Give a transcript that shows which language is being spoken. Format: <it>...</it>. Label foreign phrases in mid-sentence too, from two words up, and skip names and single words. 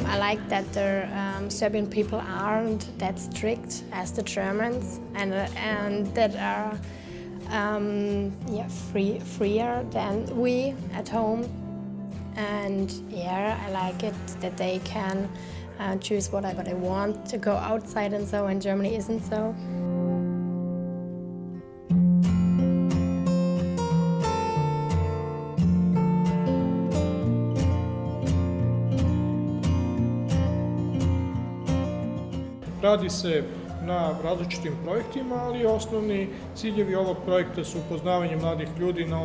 <en>like that the Serbian people aren't that strict as the Germans, and that are freer than we at home. And yeah, I like it that they can choose whatever they want to go outside and so, and Germany isn't so.</en> <sr>Radi se na različitim projektima, ali osnovni ciljevi ovog projekta su upoznavanje mladih ljudi na</sr>